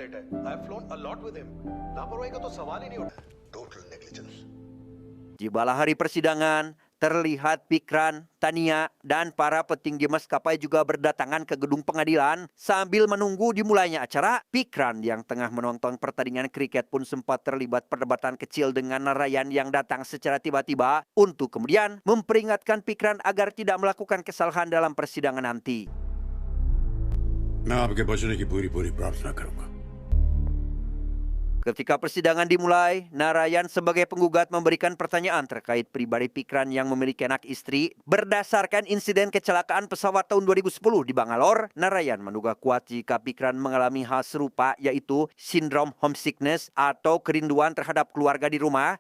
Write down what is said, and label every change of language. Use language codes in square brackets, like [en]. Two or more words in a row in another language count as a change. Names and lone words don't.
[id] Tibalah hari persidangan, terlihat Pikran, Tania, dan para petinggi maskapai juga berdatangan ke gedung pengadilan. Sambil menunggu dimulainya acara, Pikran yang tengah menonton pertandingan kriket pun sempat terlibat perdebatan kecil dengan Narayan yang datang secara tiba-tiba untuk kemudian memperingatkan Pikran agar tidak melakukan kesalahan dalam persidangan nanti. [hi] मैं आपके बचने की पूरी प्रार्थना करूंगा. [id] Ketika persidangan dimulai, Narayan sebagai penggugat memberikan pertanyaan terkait pribadi Pikran yang memiliki anak istri. Berdasarkan insiden kecelakaan pesawat tahun 2010 di Bangalore, Narayan menduga kuat jika Pikran mengalami hal serupa, yaitu sindrom homesickness atau kerinduan terhadap keluarga di rumah.